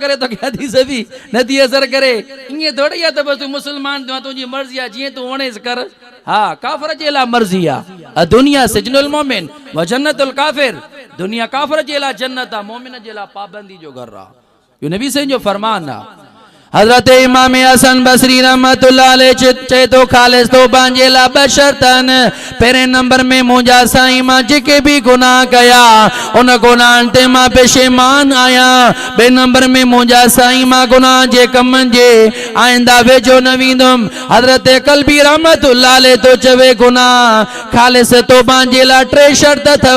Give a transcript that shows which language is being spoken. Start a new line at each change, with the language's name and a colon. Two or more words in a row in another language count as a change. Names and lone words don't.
Sindhi: करे तोखे हदीस बि नथी असर करे ईअं थोरी आहे त बसि तूं मुस्लमान थियो तुंहिंजी मर्ज़ी आहे जीअं तूं वणेसि कर हा काफ़िर जे लाइ मर्ज़ी आहे
Arabic: الدنيا سجن المؤمن و جنة الكافر
Sindhi: दुनिया काफ़िर जे लाइ जन्नत आहे मोमिन जे लाइ पाबंदी जो घर आहे इहो नबी साईं जो फरमान आहे हजरत इमाम हसन बसरी
Arabic: رحمة الله عليه
Sindhi: चए तो खालिस तो बांजे ला बशरतन पहिरें नंबर में मुंहिंजा साईं मां जेके भी गुनाह कया उन गुनाहनि ते मां पेशेमान आहियां। ॿिए नंबर में मुंहिंजा साईं मां गुनाह जे कमनि जे आइंदा वेझो न वेंदुमि। हजरत कल्बी
Arabic: رحمة الله عليه
Sindhi: तो चवे गुनाह खालिस तौबा जे लाइ टे शर्त अथव।